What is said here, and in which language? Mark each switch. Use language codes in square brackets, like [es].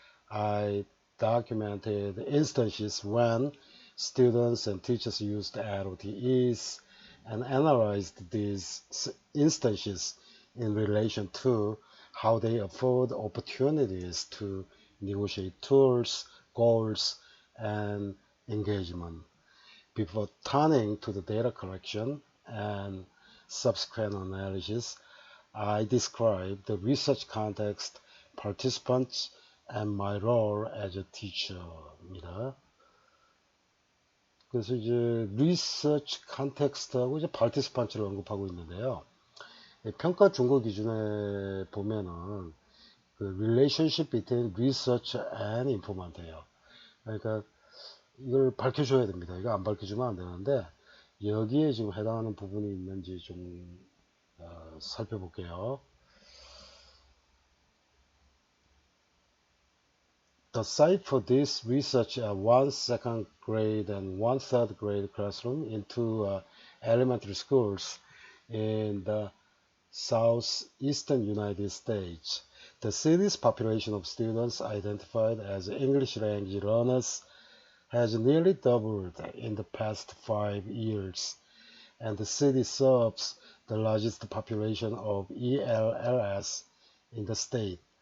[en] I documented instances when students and teachers used ROTEs and analyzed these instances in relation to how they afford opportunities to negotiate tools, goals, and engagement. Before turning to the data collection and subsequent analysis, I described the research context, participants, and my role as a teacher입니다. [ko] 그래서 이제 리서치 컨텍스트하고 이제 participant를 언급하고 있는데요. 평가 준거 기준에 보면은 그 [en] relationship between research and informant [ko] 예요. 그러니까 이걸 밝혀줘야 됩니다. 이거 안 밝혀주면 안 되는데 여기에 지금 해당하는 부분이 있는지 좀 살펴볼게요. [en] The site for this research one second grade and one third grade classroom in two elementary schools in the southeastern United States. The city's population of students identified as English language learners has nearly doubled in the past 5 years, and the city serves the largest population of ELLs in the state.